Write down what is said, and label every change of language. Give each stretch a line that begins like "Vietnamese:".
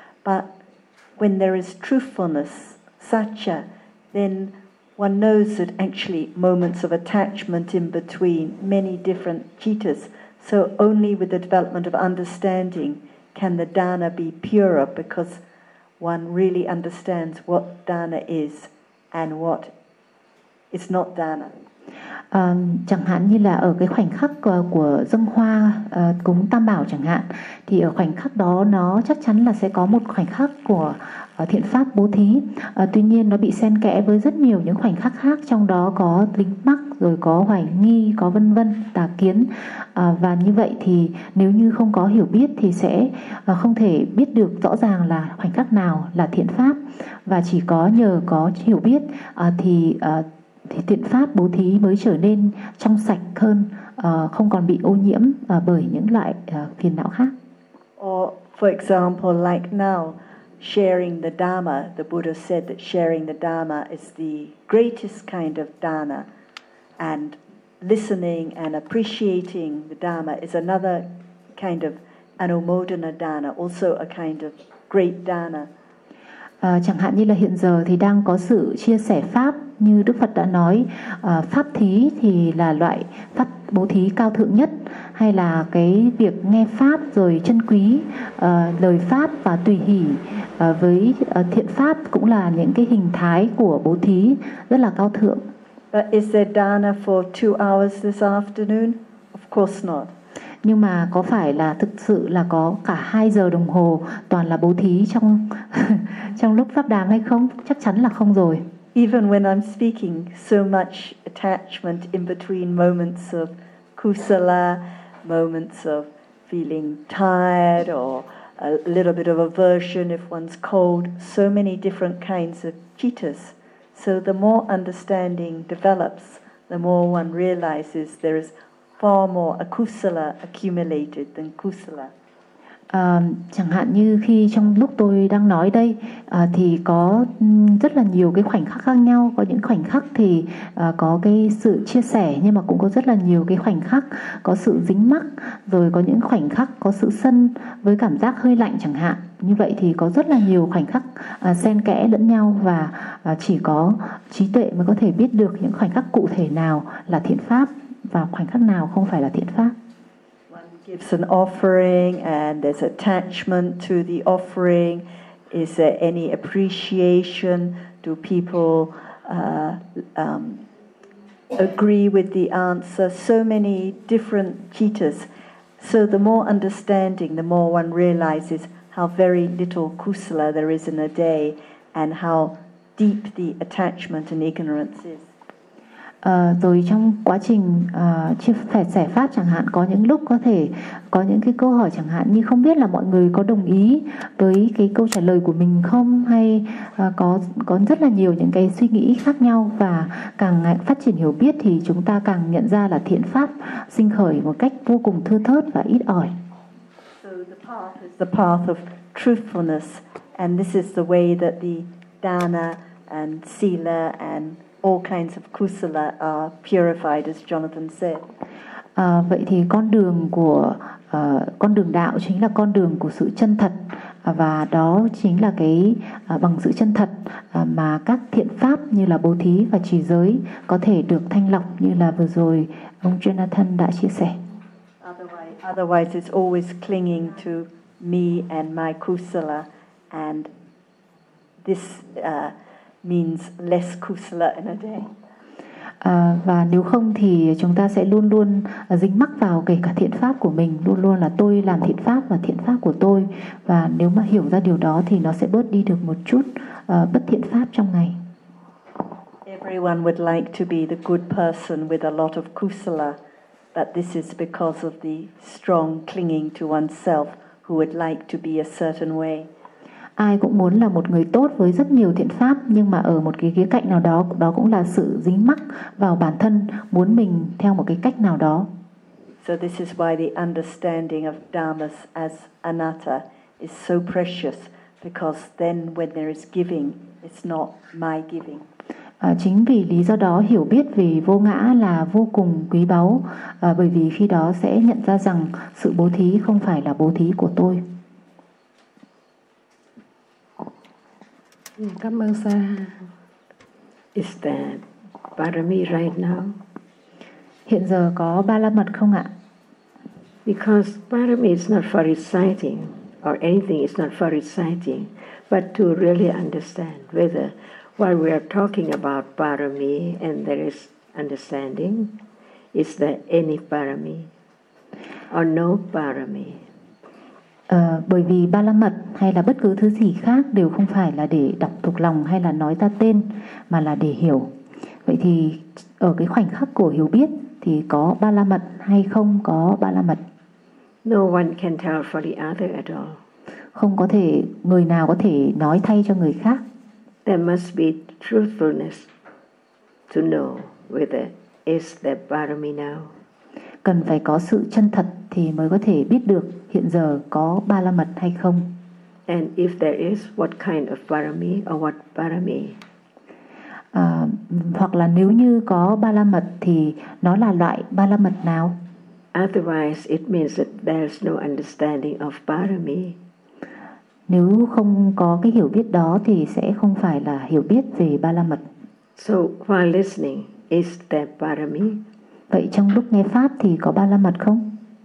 English: But when there is truthfulness, satya, then one knows that actually moments of attachment in between many different cittas. So only with the development of understanding can the dana be purer, because one really understands what dana is and what is not dana.
Vietnamese: Chẳng hạn như là ở cái khoảnh khắc của dâng hoa cúng tam bảo chẳng hạn, thì ở khoảnh khắc đó nó chắc chắn là sẽ có một khoảnh khắc của thiện pháp bố thí, tuy nhiên nó bị xen kẽ với rất nhiều những khoảnh khắc khác, trong đó có tính mắc, rồi có hoài nghi, có vân vân tà kiến, và như vậy thì nếu như không có hiểu biết thì sẽ không thể biết được rõ ràng là khoảnh khắc nào là thiện pháp, và chỉ có nhờ có hiểu biết thì thì thiện pháp bố thí mới trở nên trong sạch hơn, không còn bị ô nhiễm bởi những loại phiền não khác.
English: Or for example, like now, sharing the Dharma, the Buddha said that sharing the Dharma is the greatest kind of dana, and listening and appreciating the Dharma is another kind of anumodana dana, also a kind of great dana.
Vietnamese: Chẳng hạn như là hiện giờ thì đang có sự chia sẻ pháp, như Đức Phật đã nói, pháp thí thì là loại pháp bố thí cao thượng nhất, hay là cái việc nghe pháp rồi trân quý lời pháp và tùy hỷ với thiện pháp cũng là những cái hình thái của bố thí rất là cao thượng.
English: But is there dana for 2 hours this afternoon? Of course not.
Vietnamese: Nhưng mà có phải là thực sự là có cả 2 giờ đồng hồ toàn là bố thí trong trong lúc pháp đàm hay không? Chắc chắn là không rồi.
English: Even when I'm speaking, so much attachment in between moments of kusala, moments of feeling tired or a little bit of aversion if one's cold, so many different kinds of cittas. So the more understanding develops, the more one realizes there is far more akusala accumulated than kusala.
Vietnamese: Chẳng hạn như khi trong lúc tôi đang nói đây thì có rất là nhiều cái khoảnh khắc khác nhau, có những khoảnh khắc thì có cái sự chia sẻ, nhưng mà cũng có rất là nhiều cái khoảnh khắc có sự dính mắc, rồi có những khoảnh khắc có sự sân với cảm giác hơi lạnh chẳng hạn. Như vậy thì có rất là nhiều khoảnh khắc xen kẽ lẫn nhau, và chỉ có trí tuệ mới có thể biết được những khoảnh khắc cụ thể nào là thiện pháp và khoảnh khắc nào không phải là thiện pháp.
English: Gives an offering and there's attachment to the offering. Is there any appreciation? Do people agree with the answer? So many different cittas. So the more understanding, the more one realizes how very little kusala there is in a day and how deep the attachment and ignorance is.
Vietnamese: Rồi trong quá trình chia sẻ pháp chẳng hạn, có những lúc có thể có những cái câu hỏi chẳng hạn như không biết là mọi người có đồng ý với cái câu trả lời của mình không, hay có rất là nhiều những cái suy nghĩ khác nhau, và càng phát triển hiểu biết thì chúng ta càng nhận ra là thiện pháp sinh khởi một cách vô cùng thưa thớt và ít ỏi.
English: So the path is the path of truthfulness, and this is the way that the dana and sila and all kinds of kusala are purified, as Jonathan said.
Vietnamese: Vậy thì con đường của con đường đạo chính là con đường của sự chân thật, và đó chính là cái bằng sự chân thật mà các thiện pháp như là bố thí và trì giới có thể được thanh lọc, như là vừa rồi ông Jonathan đã chia sẻ.
English: Otherwise it's always clinging to me and my kusala, and this means less kusala in a day.
Vietnamese: Và nếu không thì chúng ta sẽ luôn luôn dính mắc vào kể cả thiện pháp của mình, luôn luôn là tôi làm thiện pháp và thiện pháp của tôi, và nếu mà hiểu ra điều đó thì nó sẽ bớt đi được một chút bất thiện pháp trong ngày.
English: Everyone would like to be the good person with a lot of kusala, but this is because of the strong clinging to oneself who would like to be a certain way.
Vietnamese: Ai cũng muốn là một người tốt với rất nhiều thiện pháp, nhưng mà ở một cái khía cạnh nào đó, đó cũng là sự dính mắc vào bản thân, muốn mình theo một cái cách nào đó.
English: So this is why the understanding of dharmas as anatta is so precious, because then when there is giving, it's not my giving.
Vietnamese: Chính vì lý do đó hiểu biết về vô ngã là vô cùng quý báu, bởi vì khi đó sẽ nhận ra rằng sự bố thí không phải là bố thí của tôi. Cảm ơn sa.
English: Is that parami right now?
Vietnamese: Hiện giờ có ba la mật không ạ?
English: Because parami is not for reciting or anything, it's not for reciting, but to really understand whether while we are talking about parami and there is understanding, is there any parami or no parami?
Vietnamese: Bởi vì ba la mật hay là bất cứ thứ gì khác đều không phải là để đọc thuộc lòng hay là nói ra tên, mà là để hiểu. Vậy thì ở cái khoảnh khắc của hiểu biết thì có ba la mật hay không có ba la mật?
English: No one can tell for the other at all.
Vietnamese: Không có thể, người nào có thể nói thay cho người khác.
English: There must be truthfulness to know whether is the parami now.
Vietnamese: Cần phải có sự chân thật thì mới có thể biết được hiện giờ có ba la mật hay không.
English: And if there is, what kind of parami or what parami?
Vietnamese: Hoặc là nếu như có ba la mật thì nó là loại ba la mật nào?
English: Otherwise, it means that there is no understanding of parami.
Vietnamese: Nếu không có cái hiểu biết đó thì sẽ không phải là hiểu biết về ba la mật.
English: So while listening, is there parami?
Vietnamese: Vậy trong lúc nghe pháp thì có ba la mật không?